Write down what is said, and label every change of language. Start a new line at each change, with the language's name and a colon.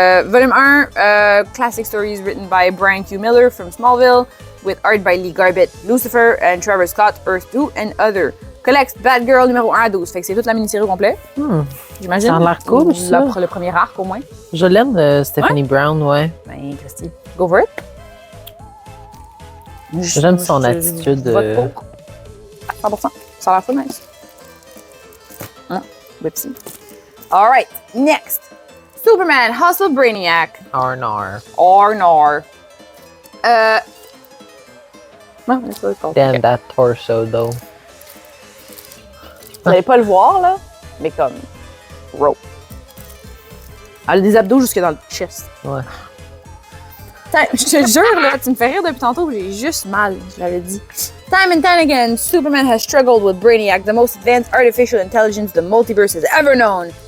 English: Volume 1, classic stories written by Brian Q. Miller from Smallville, with art by Lee Garbett, Lucifer, and Trevor Scott, Earth 2, and other.
French: Collects Batgirl numéro 1 à 12. Fait que c'est toute la mini-série au complet. J'imagine. Ça a l'air cool, ça. Le premier arc, au moins. Je l'aime, Stephanie Brown, ouais.
English: Ben, Christy, go for it.
French: J'aime son attitude. Vote pour. 100%. Ça a l'air full nice.
English: Whipsy. All right, next. Superman, Hustle Brainiac. Arnar. Arnar.
French: Non, c'est pas le compte.
English: Damn that torso, though.
French: Vous n'allez pas le voir, là, mais comme, rope. Elle a des abdos jusque dans le chest. Ouais. Je te jure, là, tu me fais rire depuis tantôt, j'ai juste mal, je l'avais dit.
English: Time and time again, Superman has struggled with Brainiac, the most advanced artificial intelligence the multiverse has ever known.